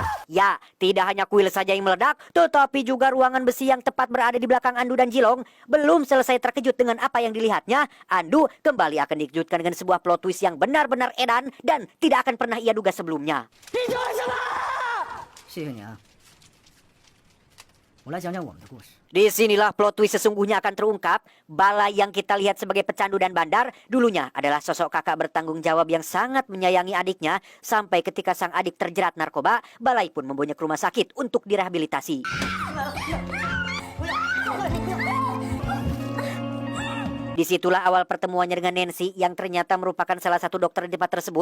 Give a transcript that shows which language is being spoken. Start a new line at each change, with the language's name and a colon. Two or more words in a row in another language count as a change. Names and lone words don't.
Indonesian: Ya, tidak hanya kuil saja yang meledak, tetapi juga ruangan besi yang tepat berada di belakang Andu dan Jilong. Belum selesai terkejut dengan apa yang dilihatnya, Andu kembali akan dikejutkan dengan sebuah
English: plot twist
Indonesian: yang benar-benar edan dan tidak akan pernah ia duga sebelumnya.
Chinese: 谢谢你啊，我来讲讲我们的故事。
Indonesian: Disinilah
English: plot twist
Indonesian: sesungguhnya akan terungkap. Balai yang kita lihat sebagai pecandu dan bandar dulunya adalah sosok kakak bertanggung jawab yang sangat menyayangi adiknya. Sampai ketika sang adik terjerat narkoba, Balai pun membawanya ke rumah sakit untuk direhabilitasi. Disitulah awal pertemuannya dengan Nancy yang ternyata merupakan salah satu dokter di tempat tersebut.